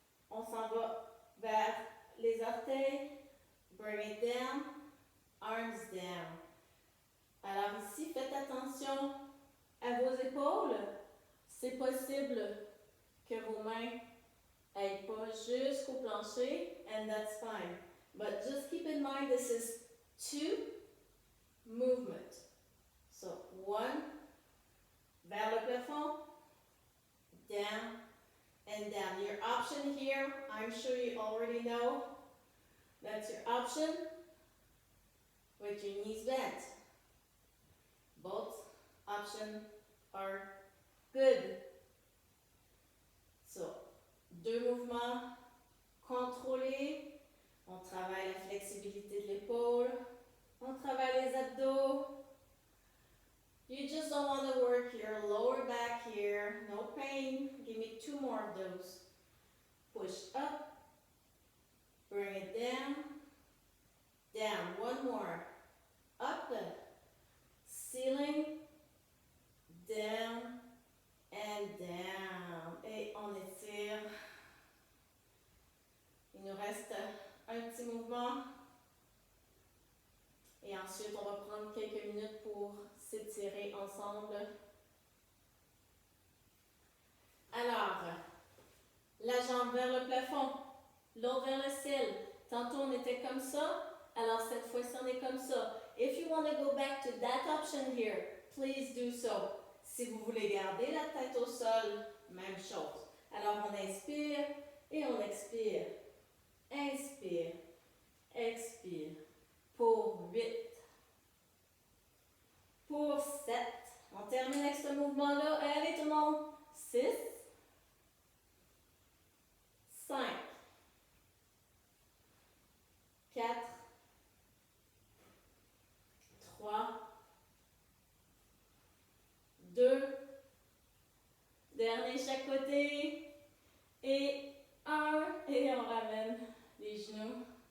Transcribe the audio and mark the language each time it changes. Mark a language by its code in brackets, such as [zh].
[fr] On s'en va vers les orteils. [en] Bring it down. Arms down. [fr] Alors ici, faites attention à vos épaules. C'est possible que vos mains n'aillent pas jusqu'au plancher, [en] and that's fine. But just keep in mind, this is 2 movements. So, 1, [fr] vers le plafond, [en] down, and down. Your option here, I'm sure you already know, that's your option, with your knees bent. Both options are good. [fr] So, 2 mouvements contrôlés. On travaille la flexibilité de l'épaule. On travaille les abdos. [en] You just don't want to work your lower back here. No pain. Give me 2 more of those. Push up. Bring it down. Down. 1 more. Up. Ceiling. Down. And down. [fr] Et on étire. Il nous reste un petit mouvement. Et ensuite, on va prendre quelques minutes pour s'étirer ensemble. Alors, la jambe vers le plafond, l'autre vers le ciel. Tantôt, on était comme ça. Alors, cette fois-ci, on est comme ça. [en] If you want to go back to that option here, please do so. [fr] Si vous voulez garder la tête au sol, même chose. Alors, on inspire et on expire. Inspire, expire. Pour 8. Pour 7. On termine avec ce mouvement-là. Allez tout le monde. 6, 5, 4, 3, 2, dernier chaque côté, et 1, et on ramène les genoux.